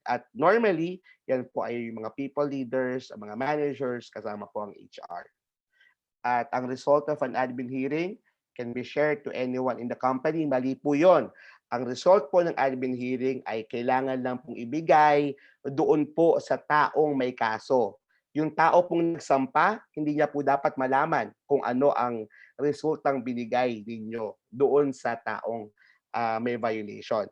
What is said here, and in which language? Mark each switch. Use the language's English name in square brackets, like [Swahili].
[Filipino] At normally, yan po ay yung mga people leaders, mga managers, kasama po ang HR. [English] At ang result of an admin hearing can be shared to anyone in the company. [Filipino] Mali po yun. Ang result po ng admin hearing ay kailangan lang pong ibigay doon po sa taong may kaso. Yung tao pong nagsampa, hindi niya po dapat malaman kung ano ang resultang binigay ninyo doon sa taong may violation.